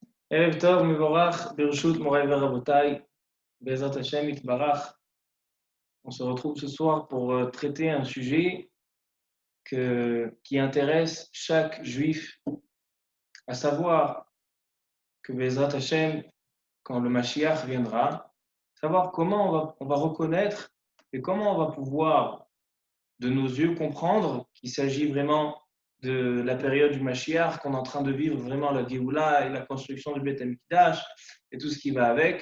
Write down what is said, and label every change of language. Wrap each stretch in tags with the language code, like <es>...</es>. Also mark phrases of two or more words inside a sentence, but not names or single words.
<he>ערב טוב, מבורך, ברשות מוריי ורבותיי, בעזרת Hashem יתברך.</he> <fr>On se retrouve ce soir pour traiter un sujet qui intéresse chaque juif, à savoir que</fr> <he>בעזרת השם,</he> <fr>quand le Mashiach viendra, savoir comment on va reconnaître et comment on va pouvoir de nos yeux comprendre qu'il s'agit vraiment de la période du Mashiach, qu'on est en train de vivre vraiment la Géoula et la construction du Beth Amikdash et tout ce qui va avec.</fr>